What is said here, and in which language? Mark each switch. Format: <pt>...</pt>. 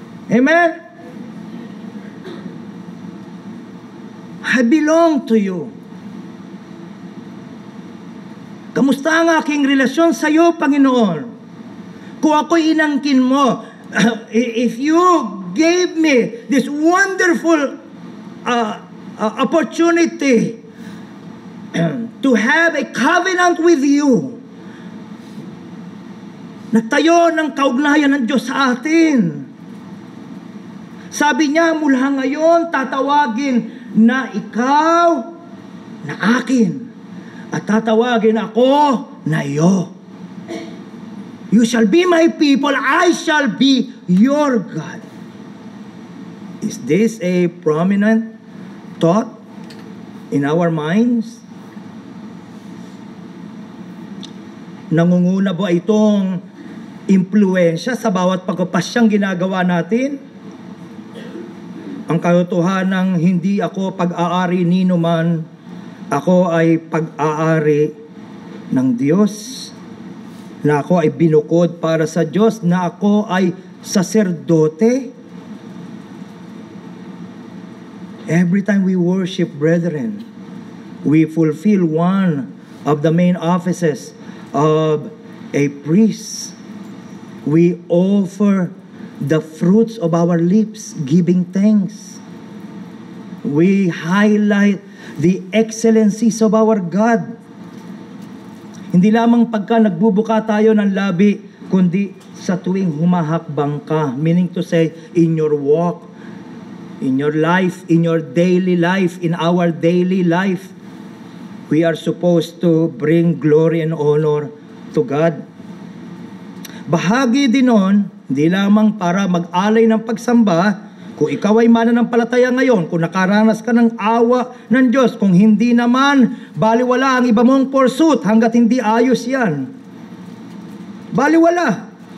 <en>Amen? I belong to you.</en> <tl>Kamusta ang aking relasyon sa iyo, Panginoon? Kung ako'y inangkin mo,</tl> <en>if you gave me this wonderful opportunity to have a covenant with you.</en> <tl>Nagtayo ng kaugnayan ng Diyos sa atin. Sabi niya, mula ngayon, tatawagin na ikaw na akin. At tatawagin ako na iyo.</tl> <en>You shall be my people, I shall be your God. Is this a prominent thought in our minds?</en> <tl>Nangunguna ba itong impluensya sa bawat pagpapasyang ginagawa natin? Ang katotohanan ng hindi ako pag-aari nino man, ako ay pag-aari ng Diyos, na ako ay binukod para sa Diyos, na ako ay saserdote.</tl> <en>Every time we worship, brethren, we fulfill one of the main offices of a priest. We offer the fruits of our lips, giving thanks. We highlight the excellencies of our God.</en> <tl>Hindi lamang pagka nagbubuka tayo ng labi, kundi sa tuwing humahakbang ka.</tl> <en>Meaning to say, in your walk, in your life, in your daily life, in our daily life, we are supposed to bring glory and honor to God.</en> <tl>Bahagi din nun, hindi lamang para mag-alay ng pagsamba, kung ikaw ay mananampalataya ngayon, kung nakaranas ka ng awa ng Diyos, kung hindi naman, baliwala ang iba mong pursuit hanggat hindi ayos yan. Baliwala.</tl>